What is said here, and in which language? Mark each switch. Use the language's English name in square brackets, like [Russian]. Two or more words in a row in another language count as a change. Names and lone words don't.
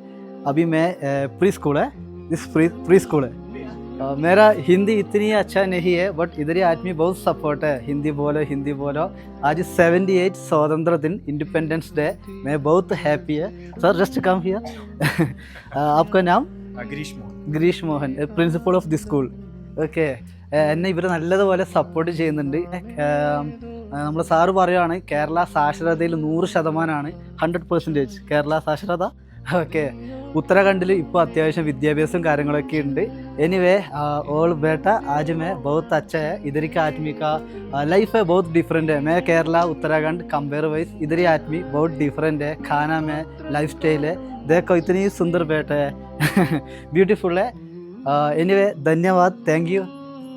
[Hindi] अभी मैं प्री स्कूल है, इस प्री स्कूल है। मेरा हिंदी इतनी अच्छा नहीं है, बट इधर ही आदमी बहुत सपोर्ट है, हिंदी बोलो। आज 78 स्वतंत्र दिन, [English] independence day. [Hindi] मैं बहुत हैप्पी है सर। [English] just come here. [Hindi] आपका नाम? [English] Greesh Mohan, principal of the school. Okay. [Malayalam] എന്നെ ഇവർ നല്ലതുപോലെ സപ്പോർട്ട് ചെയ്യുന്നുണ്ട്. നമ്മൾ സാറ് പറയുകയാണ് കേരള സാക്ഷരതയിൽ 100%, 100% കേരള സാക്ഷരത. ഓക്കെ. उत्तराखंड ഇപ്പോൾ അത്യാവശ്യം വിദ്യാഭ്യാസം കാര്യങ്ങളൊക്കെ ഉണ്ട്. [English] anyway all [Hindi] बेटा आज मैं बहुत अच्छा है। इधर का आदमी का लाइफ है बहुत डिफरेंट है। मैं केरला उत्तराखंड [English] compare wise [Hindi] इधर ही आदमी बहुत डिफरेंट है। खाना में [English] life style [Hindi] है, देखो इतनी सुंदर बेटा है। ब्यूटीफुल है। एनीवे धन्यवाद, [English] thank you.